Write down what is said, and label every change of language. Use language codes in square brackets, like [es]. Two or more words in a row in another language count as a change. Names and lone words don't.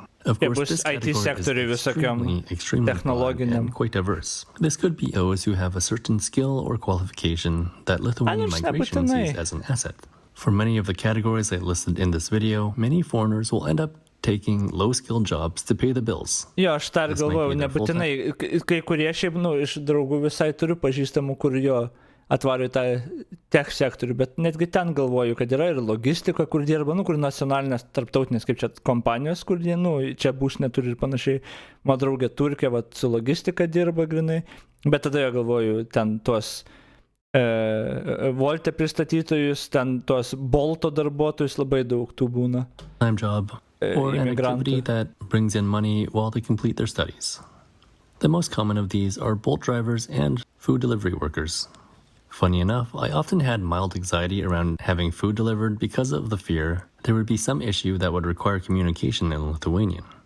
[en] Of course, this category is extremely broad and quite diverse. This could be those who have a certain skill or qualification that Lithuanian migration sees as an asset. For many of the categories I listed in this video, many foreigners will end up taking low-skilled jobs to pay the bills. [lt] Jo, aš dar galvoju, nebūtinai, kai kurie šiaip, iš draugų visai turiu pažįstamų, kur jo atvarė tą tech sektorių, bet netgi ten galvoju, kad yra ir logistika, kur dirba, kur nacionalinės, tarptautinės, kaip čia kompanijos, kur jie, čia būsnė turi ir panašiai. Mano draugė Turkija, su logistika dirba grinai, bet tada jo galvoju, ten tuos Volte pristatytojus, ten tuos Bolto darbuotojus labai daug tų būna. [en] Time job or an activity that brings in money while they complete their studies. The most common of these are Bolt drivers and food delivery workers. Funny enough, I often had mild anxiety around having food delivered because of the fear there would be some issue that would require communication in Lithuanian.